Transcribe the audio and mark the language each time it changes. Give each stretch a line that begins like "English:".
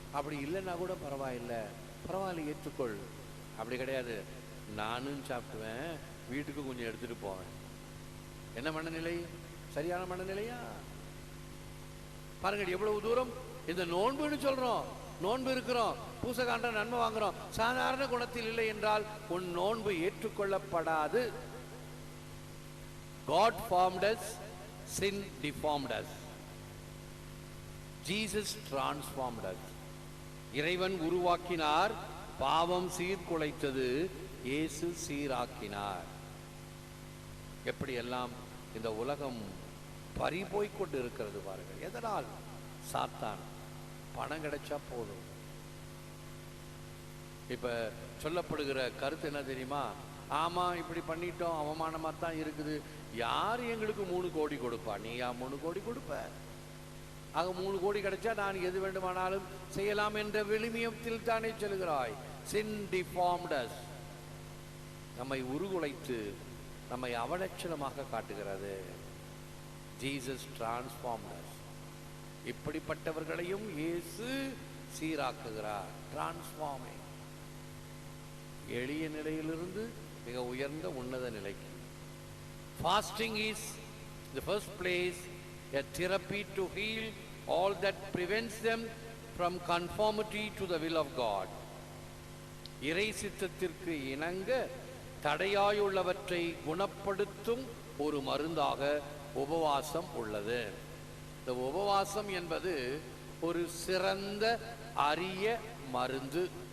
Tamil: அப்படி இல்லைன்னா கூட பரவாயில்லை, பரவாயில்ல ஏற்றுக்கொள். அப்படி கிடையாது, நானும் சாப்பிடுவேன், வீட்டுக்கு கொஞ்சம் எடுத்துட்டு போவேன். என்ன மனநிலை? சரியான மனநிலையா? பாருங்கள் எவ்வளவு தூரம். இந்த நோன்புன்னு சொல்றோம், நோன்பு இருக்கிறோம், பூசகாண்ட நன்மை வாங்குறோம், சாதாரண குணத்தில் இல்லை என்றால் உன் நோன்பு ஏற்றுக்கொள்ளப்படாது.
English: God formed us, sin deformed us. Jesus transformed us.
Tamil: இறைவன் உருவாக்கினார், பாவம் சீர்குலைத்தது, இயேசு சீராக்கினார். எப்படி எல்லாம் இந்த உலகம் பறிபோய் கொண்டு இருக்கிறது பாருங்கள். எதனால்? சாத்தான். பணம் கிடைச்சா போதும். இப்ப சொல்லப்படுகிற கருத்து என்ன தெரியுமா? ஆமா, இப்படி பண்ணிட்டோம், அவமானமா தான் இருக்குது, யார் எங்களுக்கு 3 கோடி கொடுப்பா? நீயா 3 கோடி கொடுப்ப? ஆக 3 கோடி கிடைச்சா நான் எது வேண்டுமானாலும் செய்யலாம் என்ற விழுமியத்தில் தானே சொல்கிறாய்.
English: sin deformed us,
Tamil: நம்மை உருகுலைத்து நம்மை அவலட்சணமாக காட்டுகிறது.
English: Jesus transformed us.
Tamil: இப்படிப்பட்டவர்களையும் இயேசு சீராக்குகிறார்.
English: Transforming.
Tamil: எளிய நிலையிலிருந்து மிக உயர்ந்த உன்னத நிலைக்கு.
English: Fasting is the first place a therapy to heal all that prevents them from conformity to the will of God.
Tamil: இறை சித்தத்திற்கு இணங்க தடையாயுள்ளவற்றை குணப்படுத்தும் ஒரு மருந்தாக உபவாசம் உள்ளது. இந்த உபவாசம் என்பது ஒரு சிறந்த அரிய மருந்து.